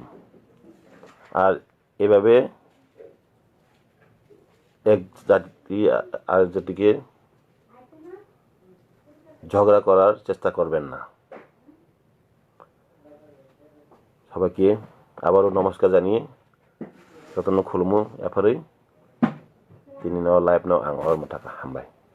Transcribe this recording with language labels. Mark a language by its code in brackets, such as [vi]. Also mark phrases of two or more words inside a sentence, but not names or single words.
[bn] আর এভাবে এক জাতি আর জাতিকে ঝগড়া করার চেষ্টা করবেন না। সবাইকে আবারও নমস্কার জানিয়ে [trp] Kokno khulmu apari tini no live no ang or mataka hambay.